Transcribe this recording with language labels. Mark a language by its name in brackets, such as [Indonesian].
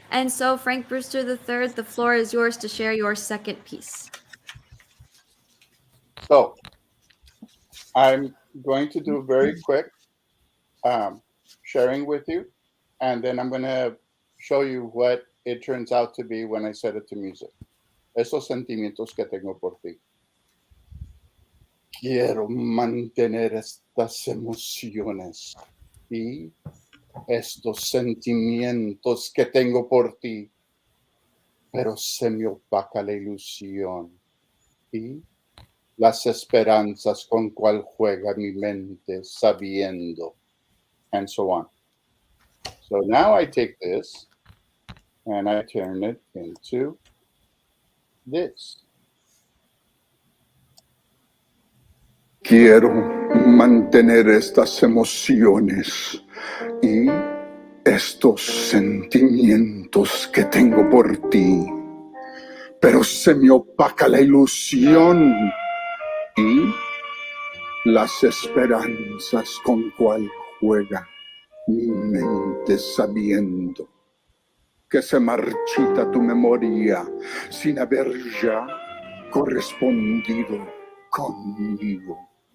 [English] And so, Frank Brewster III, the floor is yours to share your second piece. So I'm going to do very quick sharing with you, and then I'm going to show you what it turns out to be when I set it to music. [Spanish] Esos sentimientos que tengo por ti. Quiero mantener estas emociones y estos sentimientos que tengo por ti, pero se me opaca la ilusión y las esperanzas con cual juega mi mente sabiendo, [English] and so on. So now I take this and I turn it into this. [Spanish] Quiero mantener estas emociones y estos sentimientos que tengo por ti, pero se me opaca la ilusión y las esperanzas con cual juega mi mente sabiendo que se marchita tu memoria sin haber ya correspondido conmigo,